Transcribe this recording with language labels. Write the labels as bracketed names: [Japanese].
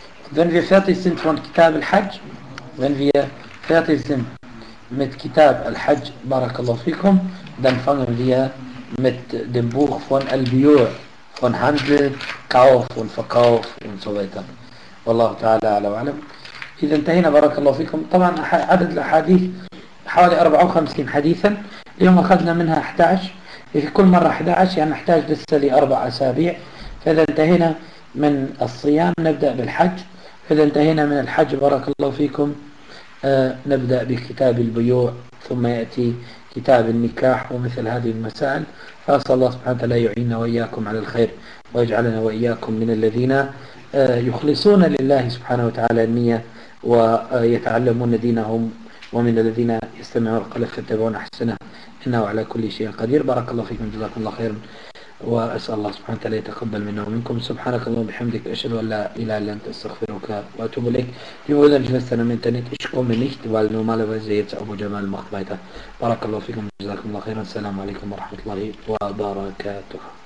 [German] Wenn wir fertig sind von Kitab al-Hajj, wenn wir fertig sind mit Kitab al-Hajj, [Arabic] barakallahu fikum, [German] dann fangen wir mit dem Buch von al-Biyur, von Handel, Kauf und Verkauf und so weiter. [Arabic] Wallahu ta'ala ala wa'alam. إذا انتهينا بارك الله فيكم. طبعا عدد الحديث حوالي 54 حديثا. اليوم أخذنا منها 11. في كل مرة 11 يعني نحتاج لسه لأربع أسابيع. فإذا انتهينا من الصيام نبدأ بالحج. فإذا انتهينا من الحج بارك الله فيكم نبدأ بكتاب البيوع. ثم يأتي كتاب النكاح ومثل هذه المسائل. فأسأل الله سبحانه وتعالى يعيننا وإياكم على الخير. ويجعلنا وإياكم من الذين يخلصون لله سبحانه وتعالى النية. ويتعلمون دينهم ومن الذين يستمعون القول فيتبعون أحسنه إنه على كل شيء قدير. بارك الله فيكم جزاكم الله خيرا وأسأل الله سبحانه وتعالى يتقبل منا ومنكم. سبحانك اللهم وبحمدك أشهد أن لا إله إلا أنت أستغفرك وأتوب إليك. [German] Wir wollen uns jetzt einen Internet ich komme nicht weil normalerweise jetzt Abu Jamal macht weiter. [Arabic] بارك الله فيكم جزاكم الله خيرا السلام عليكم ورحمة الله وبركاته.